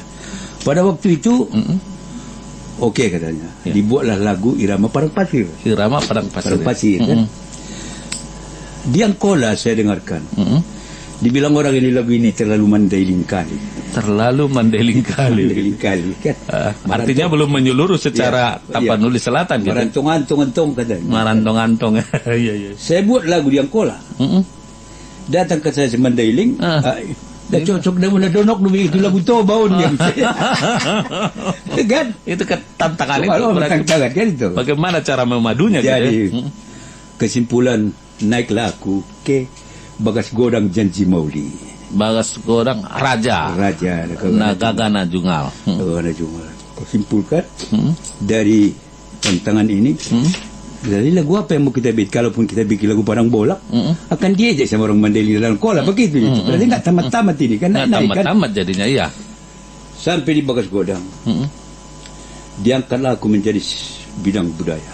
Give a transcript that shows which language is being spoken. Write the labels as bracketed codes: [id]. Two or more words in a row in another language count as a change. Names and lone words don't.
[id] Pada waktu itu, oke katanya, dibuatlah lagu Irama Padang Pasir. Irama Padang Pasir. Padang Pasir kan. Di Angkola saya dengarkan. Dibilang orang ini lagu ini terlalu mandailing kali. Terlalu mandailing kali. Mandailing kali kan. Artinya belum menyeluruh secara Tapanuli Selatan gitu. Marantong-antong katanya. Marantong-antong. Iya. Saya buat lagu di Angkola. Datang ke saya Mandailing. Dah cocok dah mula donok dulu itu lagu tu bau dia. Kan? Itu kan tantangan itu. Tantangan kan itu. Bagaimana cara memadunya jadi, gitu? Kesimpulan naiklah aku ke Bagas Godang Janji Mauli. Bagas Godang Raja Nagagana Jungal. Nagagana Jungal. Kesimpulan dari tantangan ini. Jadi lagu apa yang mau kita bikin? Kalaupun kita bikin lagu Padang Bolak, akan diejek sama orang Mandailing dalam kola begitu. Berarti nggak tamat-tamat ini kan? Nggak tamat-tamat jadinya, iya. Sampai di Bagas Godang, diangkatlah aku menjadi bidang budaya.